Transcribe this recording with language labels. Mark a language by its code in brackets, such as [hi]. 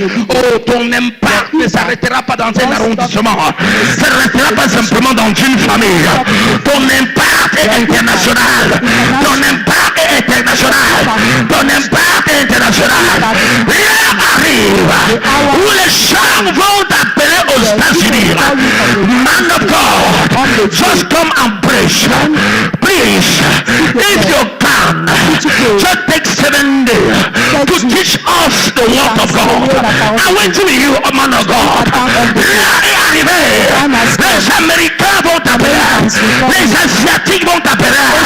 [fr] Oh, ton impact ne s'arrêtera pas dans un arrondissement. Ça ne s'arrêtera pas simplement dans une famille. Ton impact est international. Ton impact est international. Ton impact est international. L'heure arrive où les gens vont t'appeler aux États-Unis. [en] Man of God, just come and preach. Please, if you can, just take 7 days to teach us the word of God. I want to be you, a man of God. [fr] L'heure est arrivée. Les Américains vont t'appeler. Les Asiatiques vont t'appeler.